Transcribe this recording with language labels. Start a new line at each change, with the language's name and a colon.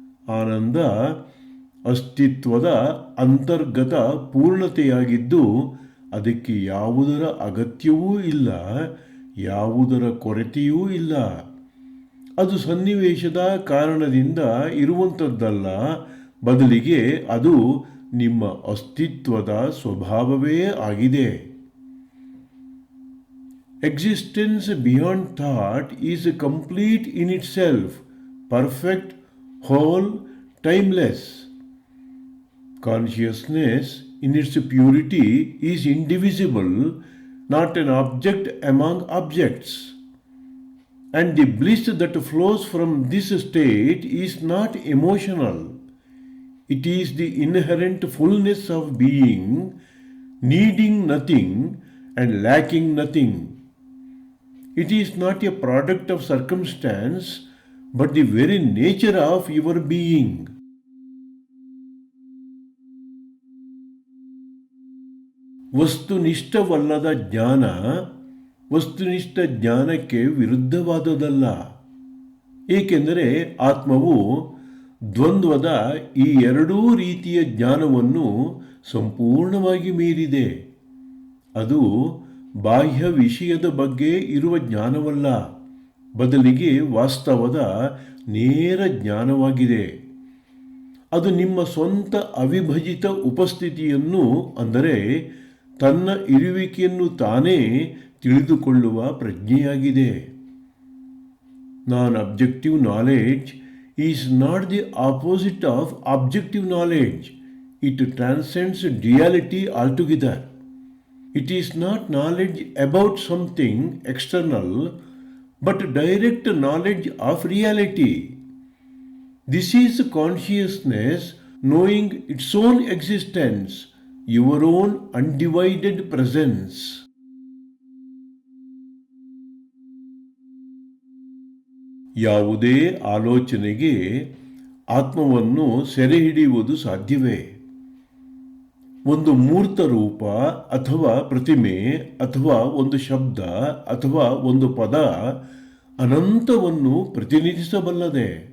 Kannada: ಆನಂದ ಅಸ್ತಿತ್ವದ ಅಂತರ್ಗತ ಪೂರ್ಣತೆಯಾಗಿದ್ದು ಅದಕ್ಕೆ ಯಾವುದರ ಅಗತ್ಯವೂ ಇಲ್ಲ, ಯಾವುದರ ಕೊರತೆಯೂ ಇಲ್ಲ. ಅದು ಸನ್ನಿವೇಶದ ಕಾರಣದಿಂದ ಇರುವಂಥದ್ದಲ್ಲ, ಬದಲಿಗೆ ಅದು ನಿಮ್ಮ ಅಸ್ತಿತ್ವದ ಸ್ವಭಾವವೇ ಆಗಿದೆ.
English: Existence beyond thought is complete in itself, perfect, whole, timeless. Consciousness in its purity is indivisible, not an object among objects. And the bliss that flows from this state is not emotional. It is the inherent fullness of being, needing nothing and lacking nothing. It is not a product of circumstance, but the very nature of your being.
Kannada: ವಸ್ತುನಿಷ್ಠವಲ್ಲದ ಜ್ಞಾನ ವಸ್ತುನಿಷ್ಠ ಜ್ಞಾನಕ್ಕೆ ವಿರುದ್ಧವಾದದಲ್ಲ. ಏಕೆಂದರೆ ಆತ್ಮವು ದ್ವಂದ್ವದ ಈ ಎರಡೂ ರೀತಿಯ ಜ್ಞಾನವನ್ನು ಸಂಪೂರ್ಣವಾಗಿ ಮೀರಿದೆ. ಅದು ಬಾಹ್ಯ ವಿಷಯದ ಬಗ್ಗೆ ಇರುವ ಜ್ಞಾನವಲ್ಲ, ಬದಲಿಗೆ ವಾಸ್ತವದ ನೇರ ಜ್ಞಾನವಾಗಿದೆ. ಅದು ನಿಮ್ಮ ಸ್ವಂತ ಅವಿಭಜಿತ ಉಪಸ್ಥಿತಿಯನ್ನು, ಅಂದರೆ ತನ್ನ ಇರುವಿಕೆಯನ್ನು ತಾನೇ ತಿಳಿದುಕೊಳ್ಳುವ ಪ್ರಜ್ಞೆಯಾಗಿದೆ.
English: Non-objective knowledge is not the opposite of objective knowledge. It transcends duality altogether. It is not knowledge about something external, but direct knowledge of reality. This is consciousness knowing its own existence, your own undivided presence.
Kannada: ಯಾವುದೇ ಆಲೋಚನೆಗೆ ಆತ್ಮವನ್ನು ಸೆರೆ ಹಿಡಿಯುವುದು ಸಾಧ್ಯವೇ? ಒಂದು ಮೂರ್ತ ರೂಪ ಅಥವಾ ಪ್ರತಿಮೆ ಅಥವಾ ಒಂದು ಶಬ್ದ ಅಥವಾ ಒಂದು ಪದ ಅನಂತವನ್ನು ಪ್ರತಿನಿಧಿಸಬಲ್ಲದೆ?